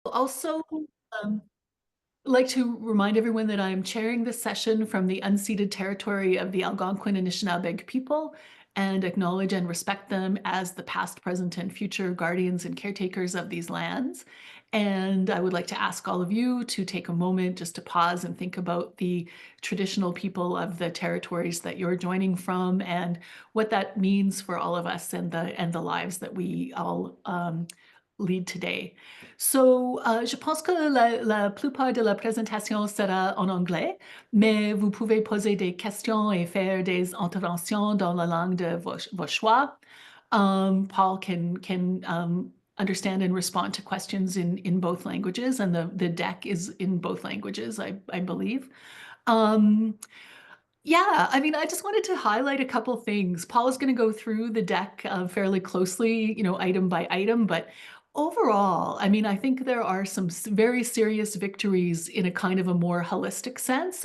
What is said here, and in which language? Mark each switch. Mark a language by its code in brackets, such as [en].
[en] also um, like to remind everyone that I'm chairing this session from the unceded territory of the Algonquin and Anishinaabeg people and acknowledge and respect them as the past, present, and future guardians and caretakers of these lands. And I would like to ask all of you to take a moment just to pause and think about the traditional people of the territories that you're joining from and what that means for all of us and the lives that we all lead today. [fr] So, je pense que la plupart de la présentation sera en anglais, mais vous pouvez poser des questions et faire des interventions dans la langue de vos choix. [en] Paul can understand and respond to questions in both languages, and the deck is in both languages, I believe. Yeah, I mean, I just wanted to highlight a couple things. Paul is going to go through the deck fairly closely, item by item, but overall, I mean, I think there are some very serious victories in a kind of a more holistic sense.